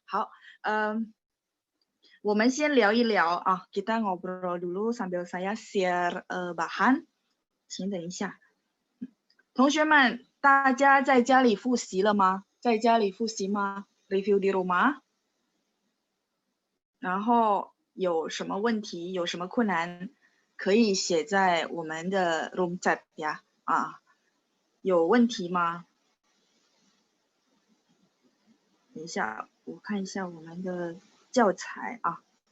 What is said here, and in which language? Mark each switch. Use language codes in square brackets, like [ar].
[zh] 好，我们先聊一聊啊， [id] kita ngobrol dulu sambil saya share bahan。 [zh] 请等一下，同学们，大家在家里复习了吗？在家里复习吗 ？ [id] Review di rumah。 [zh] 然后有什么问题，有什么困难，可以写在我们的 [en] room chat [zh] 呀。有问题吗？等一下，我看一下我们的教材啊。